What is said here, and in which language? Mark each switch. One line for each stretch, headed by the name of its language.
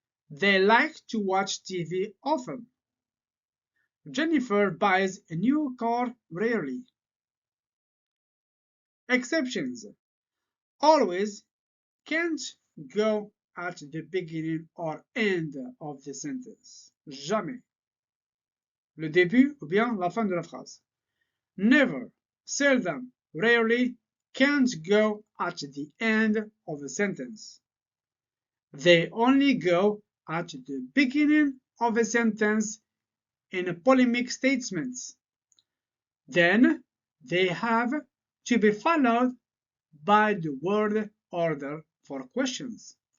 English: They like to watch TV often. Jennifer buys a new car rarely. Exceptions. Always can't go at the beginning or end of the sentence.
French: Jamais. Le début ou bien la fin de la phrase.
English: Never, seldom, rarely can't go at the end of a sentence. They only go at the beginning of a sentence in polemic statements. Then they have to be followed by the word order for questions.